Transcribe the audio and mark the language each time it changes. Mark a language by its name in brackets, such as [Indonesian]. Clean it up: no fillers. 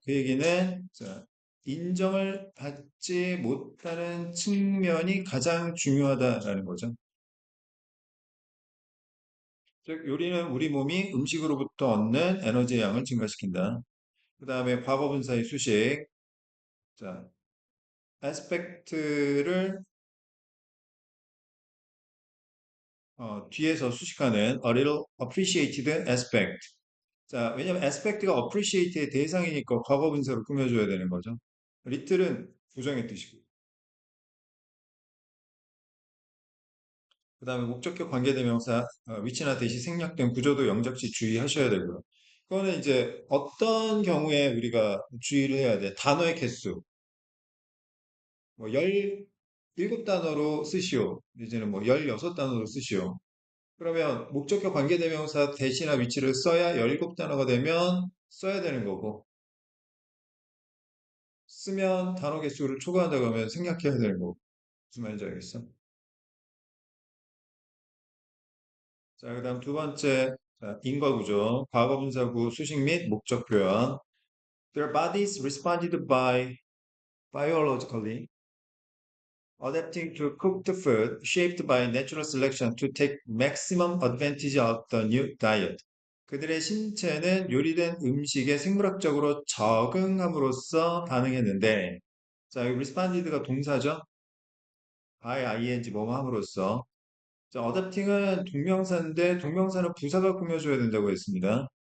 [Korean] 그 얘기는 자, 인정을 받지 못하는 측면이 가장 중요하다라는 거죠. 즉, 요리는 우리 몸이 음식으로부터 얻는 에너지의 양을 증가시킨다. 그 다음에 과거분사의 수식. 자, aspect를 뒤에서 수식하는 [English] a little appreciated aspect. [Korean] 자, 왜냐면 aspect가 appreciate의 대상이니까 과거 분사로 꾸며줘야 되는 거죠. little은 부정의 뜻이고. 그 다음에 목적격 관계대명사 위치나 대시 생략된 구조도 영작시 주의하셔야 되고요. 그거는 이제 어떤 경우에 우리가 주의를 해야 돼? 단어의 개수. 뭐 17단어로 쓰시오. 이제는 뭐 16단어로 쓰시오. 그러면 목적격 관계대명사 대시나 위치를 써야 17단어가 되면 써야 되는 거고 쓰면 단어 개수를 초과한다고 하면 생략해야 되는 거고 무슨 말인지 알겠어? 자, 그다음 두 번째 자, 인과구조 과거분사구 수식 및 목적 표현 [English] Their bodies responded by biologically adapting to cooked food shaped by natural selection to take maximum advantage of the new diet. [Korean] 그들의 신체는 요리된 음식에 생물학적으로 적응함으로써 반응했는데, 자, 여기 responded가 동사죠? by ing 뭐뭐 함으로써. 자, adapting은 동명사인데 동명사는 부사가 꾸며줘야 된다고 했습니다.